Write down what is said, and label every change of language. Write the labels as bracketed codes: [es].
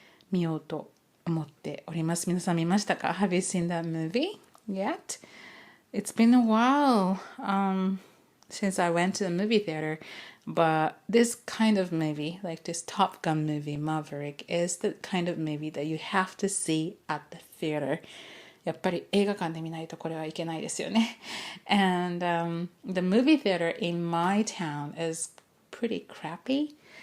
[ja] 見ようと思っております。皆さん見ましたか？ [en] Have you seen that movie yet? It's been a while since I went to the movie theater, but this kind of movie, like this Top Gun movie, Maverick, is the kind of movie that you have to see at the theater. [ja] やっぱり映画館で見ないとこれはいけないですよね。 [en] And the movie theater in my town is pretty crappy.